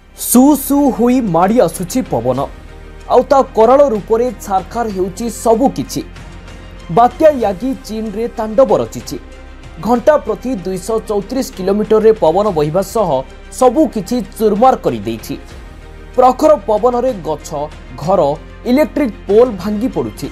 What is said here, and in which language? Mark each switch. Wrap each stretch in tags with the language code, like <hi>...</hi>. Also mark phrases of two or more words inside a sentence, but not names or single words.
<or>ସୁ ସୁ ହୋଇ ମାଡ଼ି ଆସୁଛି ପବନ ଆଉତା କରାଳ ରୂପ ସେ ଛାରଖାର ହେଉଛି ସବୁକିଛି। ବାତ୍ୟା ୟାଗି ଚୀନ ରେ ତାଣ୍ଡବ ରଚିଛି। ଘଣ୍ଟା ପ୍ରତି 234 କିଲୋମିଟର ରେ ପବନ ବହିବା ସହ ସବୁକିଛି ଚୁରମାର କରି ଦେଉଛି। ପ୍ରଖର ପବନ ରେ ଗଛ ଘର</or> <en>electric pole</en> <or>ଭାଙ୍ଗି ପଡ଼ୁଛି।</or>